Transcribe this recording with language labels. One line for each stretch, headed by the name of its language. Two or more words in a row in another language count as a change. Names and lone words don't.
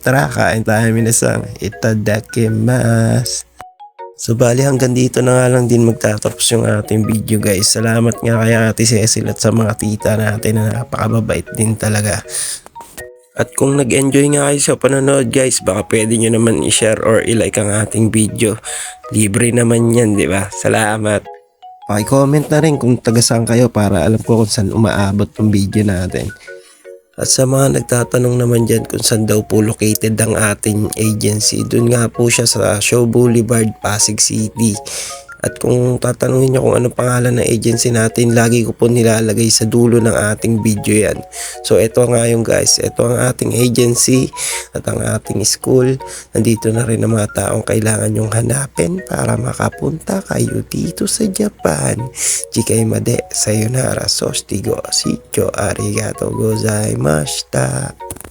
Filipino: Tara kain tayo minasang itadakimasu. So bali hanggang dito na nga lang din magtatapos yung ating video guys. Salamat nga kay Ate Cecil at sa mga tita natin na napakababait din talaga. At kung nag-enjoy nga kayo sa panonood guys, baka pwede nyo naman i-share or i-like ang ating video. Libre naman yan, di ba? Salamat. Paki-comment na rin kung taga saan kayo para alam ko kung saan umaabot yung video natin. At sa mga nagtatanong naman dyan kung saan daw po located ang ating agency, dun nga po siya sa Shaw Boulevard, Pasig City. At kung tatanungin nyo kung anong pangalan ng agency natin, lagi ko po nilalagay sa dulo ng ating video yan. So ito nga yung guys, ito ang ating agency at ang ating school. Nandito na rin ang mga taong kailangan nyong hanapin para makapunta kayo dito sa Japan.
Japanese: 次回まで、さようなら、sostigo、shicho、ありがとうございました.